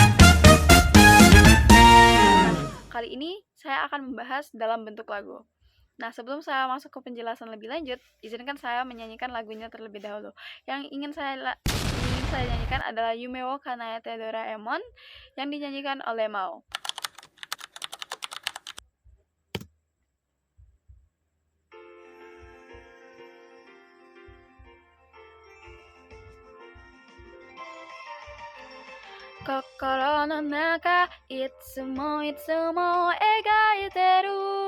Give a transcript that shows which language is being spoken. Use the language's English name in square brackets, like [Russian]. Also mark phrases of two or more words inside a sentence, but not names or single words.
[Indonesian] Nah, kali ini saya akan membahas dalam bentuk lagu. Nah, sebelum saya masuk ke penjelasan lebih lanjut, izinkan saya menyanyikan lagunya terlebih dahulu. Yang ingin saya nyanyikan adalah Yume wo Kanaete Doraemon yang dinyanyikan oleh Mao. [Japanese] 心の中、いつもいつも描いてる.